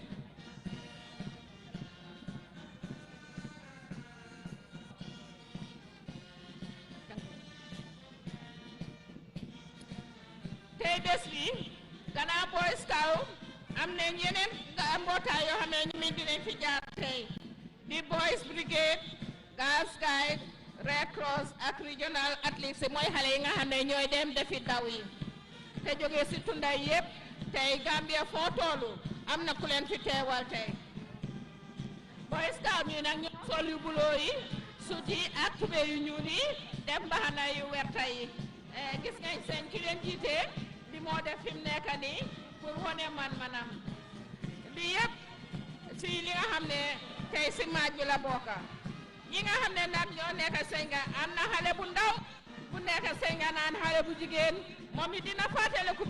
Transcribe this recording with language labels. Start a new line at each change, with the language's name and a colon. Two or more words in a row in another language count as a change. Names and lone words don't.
Wolof: tey bés bi gannaaw Boy Scout am na ñeneen mbootaay yoo xam ne ñu min dinañ fi jaar tey di Boys Brigade, Girls Guide, Red Cross ak Regional Athletes mooy xale yi nga xam ne ñooy dem defi daw yi te jógee si tunda yépp tey Gambia foo toolu am na ku leen fi teewal tey Boy Scout ñu nag ñoo sol yu buloo yi sut yi ak tubéy yu ñuul yi dem mbaxana yu werta yi gis ngañ seen ki leen jiite bi moo def fi mu nekk nii pour wone man-manam li yëpp si li nga xam ne tey si maaj bi la bokka ñi nga xam ne nag ñoo nekk Senga am na xale bu ndaw bu nekk Senga naan xale bu jigéen moom it dina fàttale ku